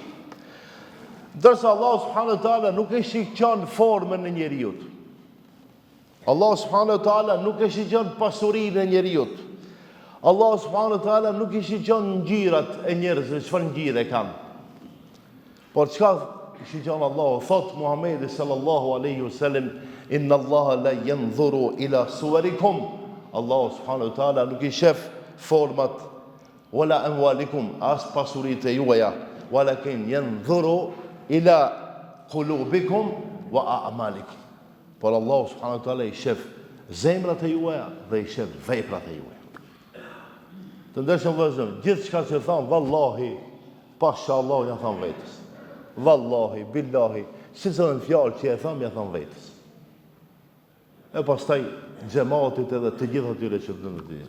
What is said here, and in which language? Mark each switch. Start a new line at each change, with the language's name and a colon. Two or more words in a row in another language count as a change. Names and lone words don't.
Albanian: Dërsa Allah
Arabic: سبحانه وتعالى
Albanian: nuk e shikon formën e njeriut. Allah
Arabic: سبحانه وتعالى
Albanian: nuk e shikon pasurinë e njeriut. Allah
Arabic: سبحانه وتعالى
Albanian: nuk e shikon ngjyrat e njerëzve, çfarë ngjyre kanë. Por çka shikon Allah? Thot Muhamedi
Arabic: صلى الله عليه وسلم إن الله لا ينظر إلى صوركم.
Albanian: Allah
Arabic: سبحانه وتعالى
Albanian: nuk i shef format
Arabic: ولا أموالكم,
Albanian: as pasuritë juaja,
Arabic: ولكن ينظر إلى قلوبكم وأعمالكم.
Albanian: Por Allah
Arabic: سبحانه وتعالى
Albanian: i shef zemrat e juaja dhe i shef veprat e juaja. Të ndërshëm vëllezër, gjithçka që thon vallahi, pashallah ja thon vetes.
Arabic: والله بالله,
Albanian: si zonë fjalë që e thon ja thon vetes. E pastaj xhamatit edhe të gjithë atyre që të ndërtojnë.